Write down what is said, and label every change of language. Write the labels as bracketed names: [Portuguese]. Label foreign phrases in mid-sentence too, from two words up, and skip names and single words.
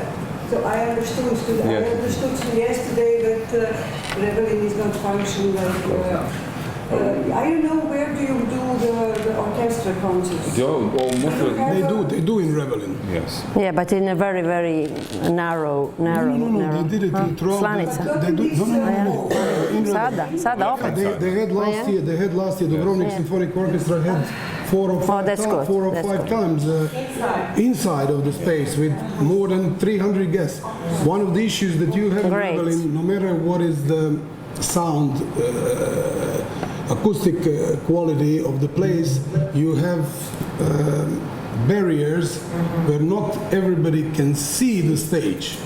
[English] So I understood yesterday that Revelin is not functioning like. I don't know, where do you do the orchestra concerts? They do in Revelin. Yes. Yeah, but in a very, very narrow. No, they did it throughout. Slanica. They do, no. In Revelin. [Croatian] Sada opet. They had last year, Dubrovnik Symphonic Orchestra had four or five times inside of the space with more than 300 guests. One of the issues that you have in Revelin, no matter what is the sound, acoustic quality of the place, you have barriers where not everybody can see the stage.